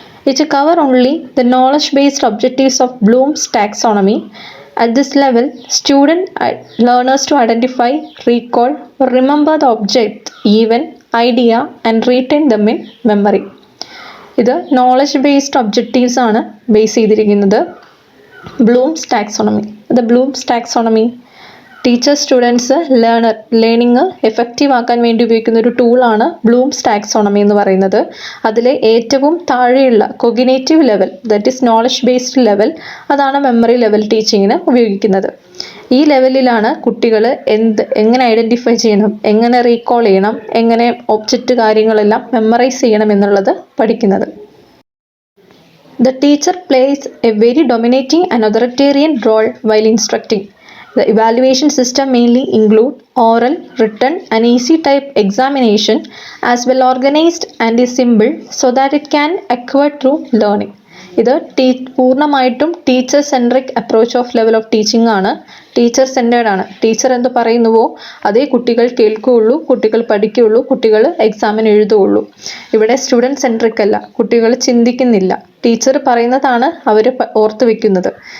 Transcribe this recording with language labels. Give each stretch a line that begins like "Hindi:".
English: It cover only the knowledge based objectives of Bloom's taxonomy. At this level, learners to identify, recall, or remember the object, event, idea and retain them in memory.
Malayalam: ഇത് knowledge based objectives ആണ് base ചെയ്തിരിക്കുന്നത്. Bloom's taxonomy, Bloom's taxonomy teacher students learning effective ആക്കാൻ വേണ്ടി ഉപയോഗിക്കുന്ന ഒരു ടൂളാണ് Bloom's taxonomy എന്ന് പറയുന്നത്. അതിലെ ഏറ്റവും താഴെയുള്ള cognitive level,
English: that is knowledge based level,
Malayalam: അതാണ് മെമ്മറി ലെവൽ ടീച്ചിങ്ങിന് ഉപയോഗിക്കുന്നത്. ഈ ലെവലിലാണ് കുട്ടികൾ എങ്ങനെ ഐഡൻറ്റിഫൈ ചെയ്യണം, എങ്ങനെ റീകോൾ ചെയ്യണം, എങ്ങനെ ഒബ്ജക്റ്റ് കാര്യങ്ങളെല്ലാം മെമ്മറൈസ് ചെയ്യണം എന്നുള്ളത് പഠിക്കുന്നത്.
English: The teacher plays a very dominating and authoritarian role while instructing. The evaluation system mainly include oral, written and easy type examination as well organized and is simple so that it can acquire through learning.
Malayalam: ഇത് പൂർണ്ണമായിട്ടും teacher centric approach of level of teaching ആണ്. Teacher centred ആണ്. Teacher എന്ത് പറയുന്നുവോ അതേ കുട്ടികൾ കേൾക്കുകയുള്ളൂ, കുട്ടികൾ പഠിക്കുകയുള്ളൂ, കുട്ടികൾ എക്സാമിന് എഴുതുകയുള്ളൂ. ഇവിടെ സ്റ്റുഡൻറ് സെൻട്രിക് അല്ല, കുട്ടികൾ ചിന്തിക്കുന്നില്ല, ടീച്ചർ പറയുന്നതാണ് അവർ ഓർത്ത് വെക്കുന്നത്.